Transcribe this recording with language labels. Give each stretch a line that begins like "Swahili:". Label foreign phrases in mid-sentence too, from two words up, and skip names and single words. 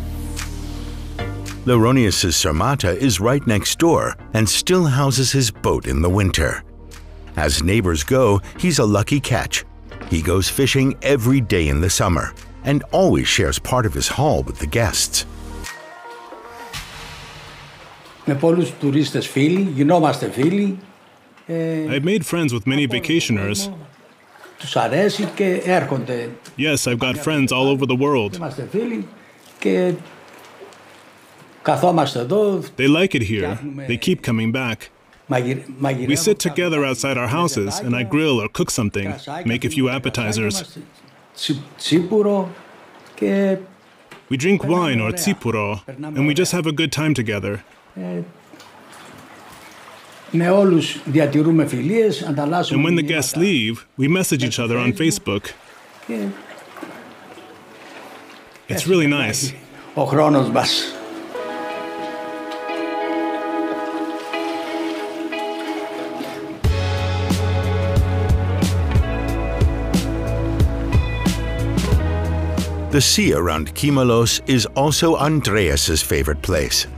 English: Leronius' Sirmata is right next door and still houses his boat in the winter. As neighbors go, he's a lucky catch. He goes fishing every day in the summer and always shares part of his haul with the guests.
Greek: Με πολλούς τουρίστες φίλοι, γινόμαστε φίλοι.
English: I've made friends with many vacationers.
Greek: Τους αρέσει και έρχονται.
English: Yes, I've got friends all over the world.
Greek: Είμαστε φίλοι και καθόμαστε εδώ.
English: They like it here. They keep coming back. We sit together outside our houses and I grill or cook something, make a few appetizers.
Greek: Τσίπουρο και
English: we drink wine or tsipuro and we just have a good time together.
Greek: Με όλους διατηρούμε φιλίες, ανταλλάσσουμε.
English: And when the guests leave, we message each other on Facebook. It's really nice.
Greek: Ο χρόνος μας.
English: The sea around Kimolos is also Andreas's favorite place.